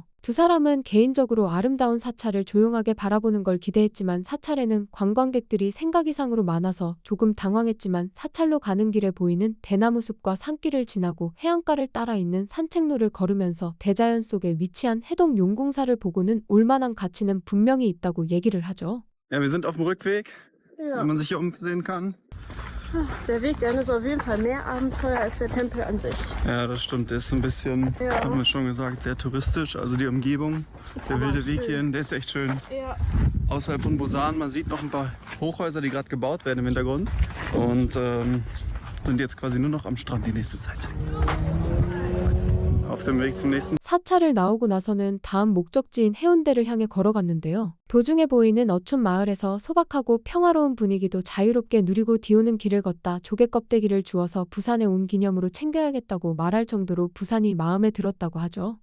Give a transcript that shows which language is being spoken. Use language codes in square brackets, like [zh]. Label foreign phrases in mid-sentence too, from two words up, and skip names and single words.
[ko] 두 사람은 개인적으로 아름다운 사찰을 조용하게 바라보는 걸 기대했지만 사찰에는 관광객들이 생각 이상으로 많아서 조금 당황했지만 사찰로 가는 길에 보이는 대나무 숲과 산길을 지나고 해안가를 따라 있는 산책로를 걸으면서 대자연 속에 위치한 해동 용궁사를 보고는 올만한 가치는 분명히 있다고 얘기를 하죠. [de] Ja, wir sind auf dem Rückweg, Ja. wenn man sich hier umsehen kann. Der Weg dahin ist auf jeden Fall mehr Abenteuer als der Tempel an sich. Ja, das stimmt. Der ist so ein bisschen, Ja. haben wir schon gesagt, sehr touristisch. Also die Umgebung, Ist der aber wilde Weg schön. hierhin, der ist echt schön. Ja. Außerhalb von Busan, man sieht noch ein paar Hochhäuser, die gerade gebaut werden im Hintergrund. Und sind jetzt quasi nur noch am Strand die nächste Zeit. Auf dem Weg zum nächsten. [ko] 사찰을 나오고 나서는 다음 목적지인 해운대를 향해 걸어갔는데요. 도중에 보이는 어촌 마을에서 소박하고 평화로운 분위기도 자유롭게 누리고 디오는 길을 걷다 조개 껍데기를 주워서 부산에 온 기념으로 챙겨야겠다고 말할 정도로 부산이 마음에 들었다고 하죠.